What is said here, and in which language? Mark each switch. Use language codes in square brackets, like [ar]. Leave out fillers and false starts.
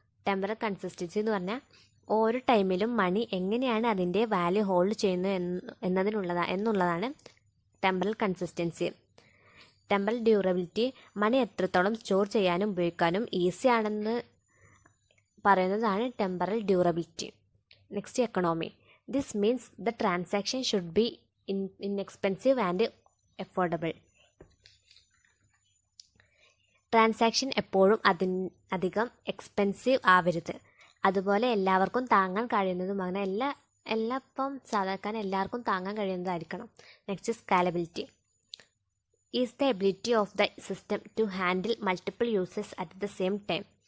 [ml] Temporal consistency എന്ന് പറഞ്ഞാൽ ഓരോ ടൈമിലും മണി എങ്ങനെയാണ് അതിൻ്റെ വാല്യൂ ഹോൾഡ് ചെയ്യുന്നത് എന്നുള്ളതാണ് ടെമ്പറൽ കൺസിസ്റ്റൻസി. ടെമ്പറൽ ഡ്യൂറബിലിറ്റി, മണി എത്രത്തോളം സ്റ്റോർ ചെയ്യാനും ഉപയോഗിക്കാനും ഈസി ആണെന്ന് പറയുന്നതാണ് temporal durability. [en] Next, economy. This means the transaction should be inexpensive and affordable. [ml] Transaction എപ്പോഴും അധികം എക്സ്പെൻസീവ് ആവരുത്, അതുപോലെ എല്ലാവർക്കും താങ്ങാൻ കഴിയുന്നതും. അങ്ങനെ ഇപ്പം സാധാരണ എല്ലാവർക്കും താങ്ങാൻ കഴിയുന്നതായിരിക്കണം. [en] Next, scalability. Is the ability of the system to handle multiple users at the same time.